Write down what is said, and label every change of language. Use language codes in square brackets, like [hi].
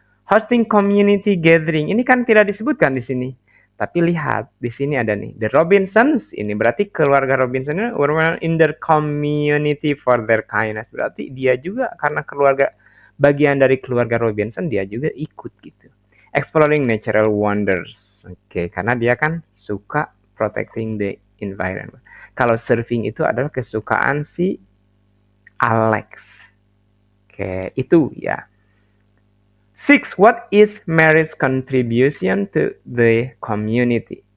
[en] Hosting community gathering, [id] ini kan tidak disebutkan di sini. Tapi lihat, di sini ada nih, the Robinsons, ini berarti keluarga Robinson [en] were in their community for their kindness. [id] Berarti dia juga karena keluarga, bagian dari keluarga Robinson, dia juga ikut gitu. [en] Exploring natural wonders. [id] Oke, karena dia kan suka [en] protecting the environment. [id] Kalau surfing itu adalah kesukaan si Alex. Oke, itu ya. 6. [en] What is Mary's contribution to the community?